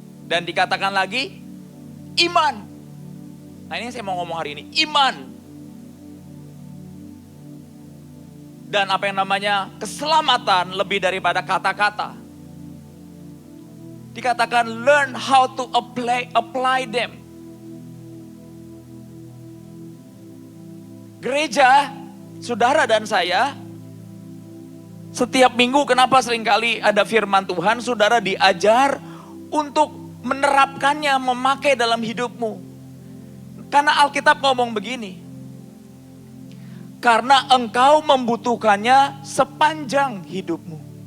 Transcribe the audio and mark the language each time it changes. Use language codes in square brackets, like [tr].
[id] Dan dikatakan lagi, iman. Nah ini saya mau ngomong hari ini, iman. Dan apa yang namanya keselamatan lebih daripada kata-kata. [en] Dikatakan learn how to apply them. [id] Gereja, saudara dan saya, setiap minggu kenapa seringkali ada firman Tuhan, saudara diajar untuk menerapkannya, memakai dalam hidupmu. Karena Alkitab ngomong begini, karena engkau membutuhkannya sepanjang hidupmu.